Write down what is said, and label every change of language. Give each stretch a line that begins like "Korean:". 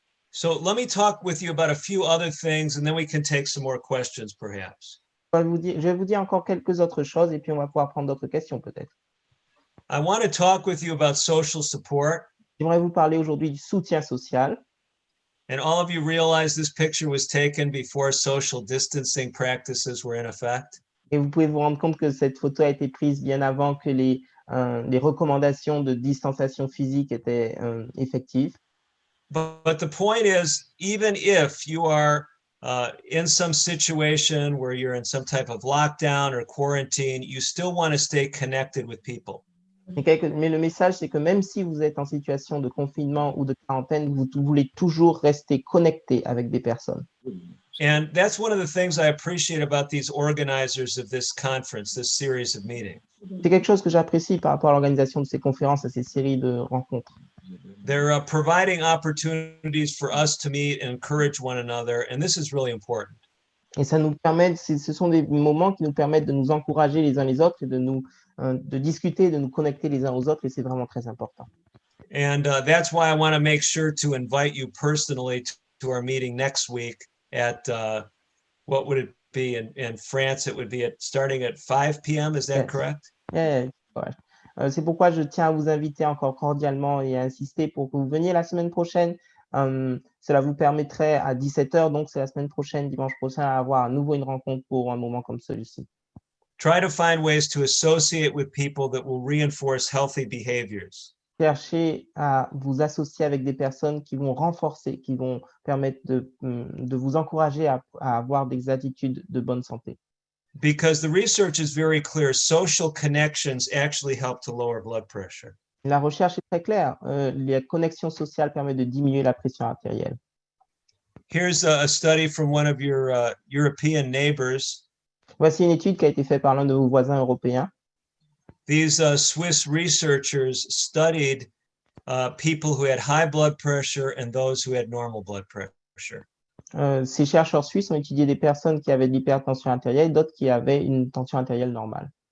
English: So let me talk with you about a few other things, and then we can take some more questions, perhaps.
French: Je vais vous dire encore quelques autres choses et puis on va pouvoir prendre d'autres questions peut-être.
English: I want to talk with you about social support.
French: J'aimerais vous parler aujourd'hui du soutien social.
English: And all of you realize this picture was taken before social distancing practices were in effect.
French: Et vous pouvez vous rendre compte que cette photo a été prise bien avant que les recommandations de distanciation physique étaient effectives.
English: But the point is, even if you are in some situation where you're in some type of lockdown or quarantine, you still want to stay connected with people.
French: Mais le message, c'est que même si vous êtes en situation de confinement ou de quarantaine, vous voulez toujours rester connecté avec des personnes.
English: And that's one of the things I appreciate about these organizers of this conference, this series of meetings.
French: C'est quelque chose que j'apprécie par rapport à l'organisation de ces conférences, à ces séries de rencontres.
English: They're providing opportunities for us to meet and encourage one another, and this is really important.
French: Et ça nous permet, ce sont des moments qui nous permettent de nous encourager les uns les autres et de discuter, de nous connecter les uns aux autres, et c'est vraiment très important.
English: And that's why I want to make sure to invite you personally to our meeting next week at, what would it be in France? It would be starting at 5 p.m. Is that correct? Yeah, correct.
French: C'est pourquoi je tiens à vous inviter encore cordialement et à insister pour que vous veniez la semaine prochaine. Cela vous permettrait à 17h, donc c'est la semaine prochaine, dimanche prochain, à avoir à nouveau une rencontre pour un moment comme celui-ci.
English: Try to find ways to associate with people that will reinforce healthy behaviors.
French: Cherchez à vous associer avec des personnes qui vont renforcer, qui vont permettre de vous encourager à avoir des attitudes de bonne santé.
English: Because the research is very clear, social connections actually help to lower blood pressure.
French: La recherche est très claire. Les connexions sociales permettent de diminuer la pression artérielle.
English: Here's a study from one of your European neighbors.
French: Voici une étude qui a été faite par l'un de vos voisins européens.
English: these Swiss researchers studied people who had high blood pressure and those who had normal blood pressure.
French: Ces chercheurs suisses ont étudié des personnes qui avaient de l'hypertension artérielle et d'autres qui avaient une tension artérielle normale.